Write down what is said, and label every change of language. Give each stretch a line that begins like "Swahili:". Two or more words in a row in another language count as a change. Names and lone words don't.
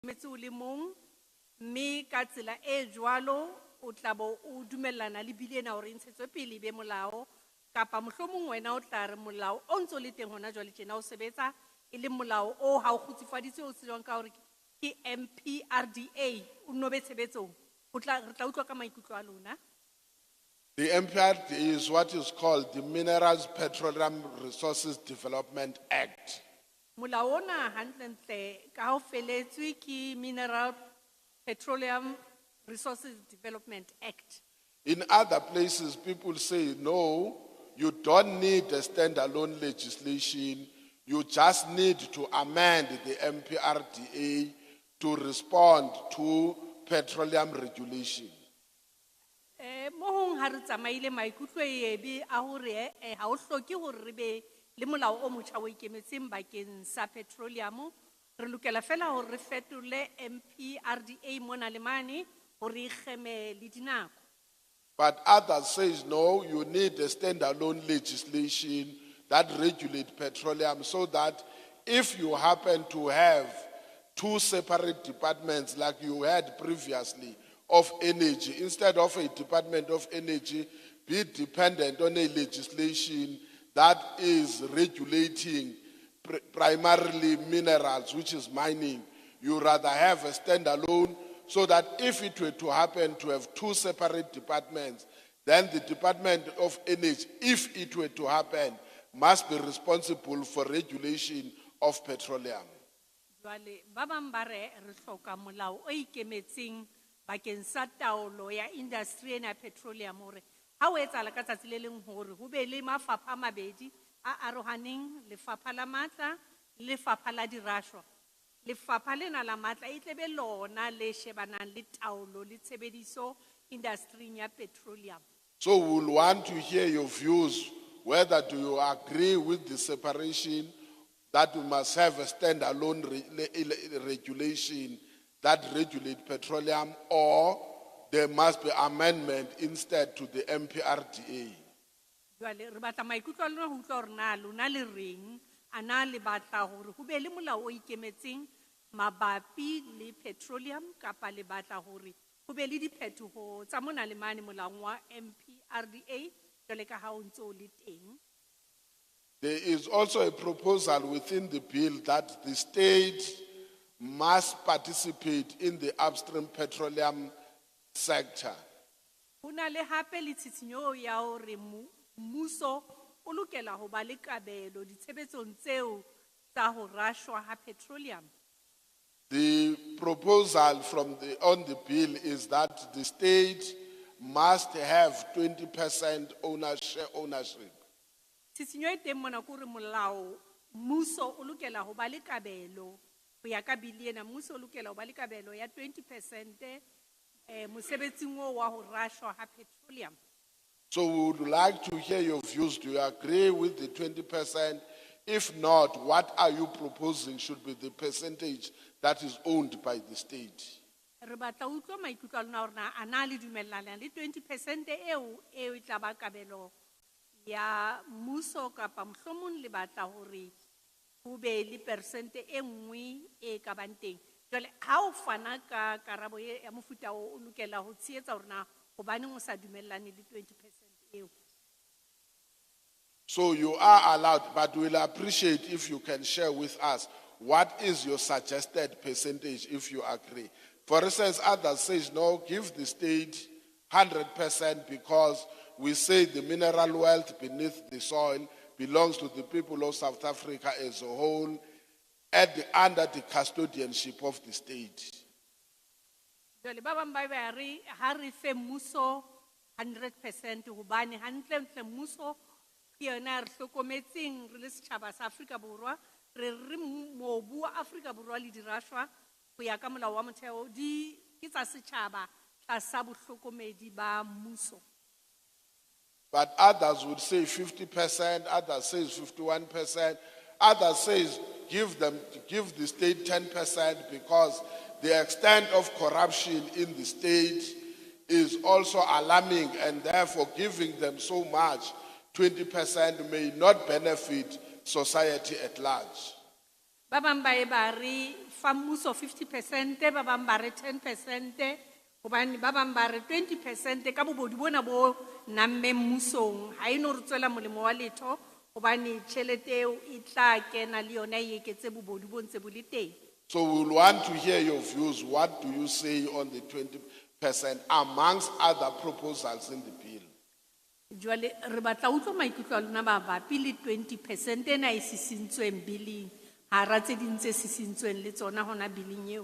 Southern Sotho: Metsi o le mong, mme ka tsela e jwalo o tla bo o dumellana le bili ena hore e ntshetswe pele e be molao, kapa mohlomong wena o tla re molao o ntso le teng hona jwale tjena o sebetsa e le molao o ha o kgutsufaditswe o tsejwang ka hore ke MPRDA o no be tshebetsong. Re tla utlwa ka maikutlo a lona.
English: The MPRD is what is called the Minerals Petroleum Resources Development Act.
Southern Sotho: Molao ona hantlentle ka ho feletswe ke Mineral Petroleum Resources Development Act.
English: In other places, people say, no, you don't need a standalone legislation. You just need to amend the MPRDA to respond to petroleum regulation.
Southern Sotho: Mohong ha re tsamaile maikutlo e ebe a hore ha o hloke hore re be le molao o motjha o ikemetseng bakeng sa petroleum. Re lokela fela hore re fetole MPRDA mona le mane hore e kgeme le dinako.
English: But others say, no, you need a standalone legislation that regulates petroleum so that if you happen to have two separate departments like you had previously of energy, instead of a Department of Energy, be dependent on a legislation that is regulating primarily minerals, which is mining. You rather have a standalone so that if it were to happen to have two separate departments, then the Department of Energy, if it were to happen, must be responsible for regulation of petroleum.
Southern Sotho: Jwale ba bang ba re re hloka molao o ikemetseng bakeng sa taolo ya industry ena ya petroleum hore ha o etsahala ka tsatsi le leng hore ho be le mafapha a mabedi a arohaneng, lefapha la matla le lefapha la dirashwa. Lefapha lena la matla e tle be lona le shebanang le taolo le tshebediso industry ya petroleum.
English: So we'll want to hear your views, whether do you agree with the separation that we must have a standalone regulation that regulates petroleum, or there must be amendment instead to the MPRDA.
Southern Sotho: Jwale re batla maikutlo a lona ho utlwa hore na lona le reng, ana le batla hore ho be le molao o ikemetseng mabapi le petroleum kapa le batla hore ho be le diphetoho tsa mona le mane molaong wa MPRDA jwale ka ha o ntse o le teng.
English: There is also a proposal within the bill that the state must participate in the upstream petroleum sector.
Southern Sotho: Hona le hape le tshitshinyo ya hore mmuso o lokela ho ba le kabelo ditshebetsong tseo tsa ho rashwa ha petroleum.
English: The proposal on the bill is that the state must have 20% ownership.
Southern Sotho: Tshitshinyo e teng mona ke hore molao mmuso o lokela ho ba le kabelo ho ya ka bili ena, mmuso o lokela ho ba le kabelo ya 20% mosebetsing o wa ho rashwa ha petroleum.
English: So we would like to hear your views. Do you agree with the 20%? If not, what are you proposing should be the percentage that is owned by the state?
Southern Sotho: Re batla utlwa maikutlo a lona hore na ana le dumellana le 20% eo e tla ba kabelo ya mmuso kapa mohlomong le batla hore ho be le persente e nngwe e ka bang teng. Jwale ha o fana ka karabo ya mofuta o lokela ho tshehetsa hore na hobaneng o sa dumellane le 20% eo.
English: So you are allowed, but we'll appreciate if you can share with us what is your suggested percentage if you agree. For instance, others say, no, give the state 100% because we say the mineral wealth beneath the soil belongs to the people of South Africa as a whole under the custodianship of the state.
Southern Sotho: Jwale ba bang ba re ha re fe mmuso 100% hobane hantle mmuso ke yona re hlokometseng re le setjhaba sa Afrika Borwa re mobu wa Afrika Borwa le dirashwa ho ya ka molao wa motheo di ke tsa setjhaba tlasa bohlokomedi ba mmuso.
English: But others would say 50%, others say 51%, others say give the state 10% because the extent of corruption in the state is also alarming, and therefore giving them so much, 20% may not benefit society at large.
Southern Sotho: Ba bang ba e ba re fa mmuso 50%, ba bang ba re 10%, hobane ba bang ba re 20% ka bobodu bona bo namme mmusong, ha e no re tswela molemo wa letho, hobane tjhelete eo e tla kena le yona e eketse bobodu bo ntse bo le teng.
English: So we will want to hear your views. What do you say on the 20% amongst other proposals in the bill?
Southern Sotho: Jwale re batla utlwa maikutlo a lona mabapi le 20% ena e sisintsweng billing, hara tse ding tse sisintsweng le tsona hona billing eo.